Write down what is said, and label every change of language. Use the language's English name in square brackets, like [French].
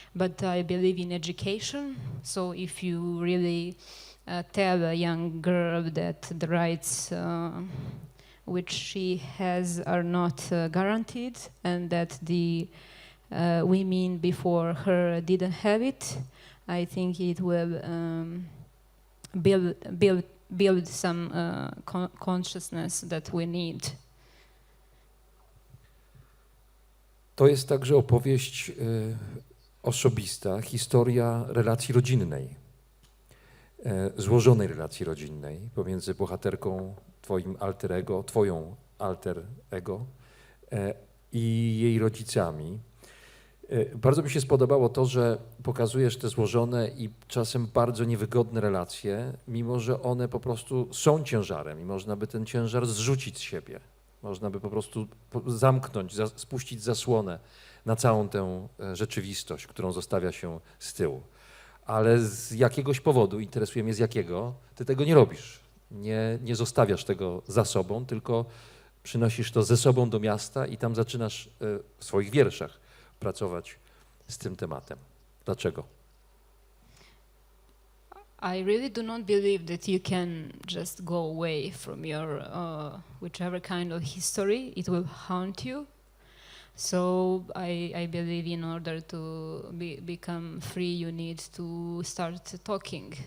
[English] But I believe in education. So if you really tell a young girl that the rights which she has are not guaranteed, and that the women before her didn't have it, I think it will build some consciousness that we need. [Polish] To jest także opowieść osobista, historia relacji rodzinnej, złożonej relacji rodzinnej pomiędzy bohaterką, twoją alter ego i jej rodzicami. Bardzo mi się spodobało to, że pokazujesz te złożone i czasem bardzo niewygodne relacje, mimo że one po prostu są ciężarem i można by ten ciężar zrzucić z siebie. Można by po prostu zamknąć, spuścić zasłonę na całą tę rzeczywistość, którą zostawia się z tyłu. Ale z jakiegoś powodu, interesuje mnie z jakiego, ty tego nie robisz. Nie zostawiasz tego za sobą, tylko przynosisz to ze sobą do miasta i tam zaczynasz w swoich wierszach pracować z tym tematem. Dlaczego? [English] I really do not believe that you can just go away from your whichever kind of history. It will haunt you. So I believe in order to become free, you need to start talking.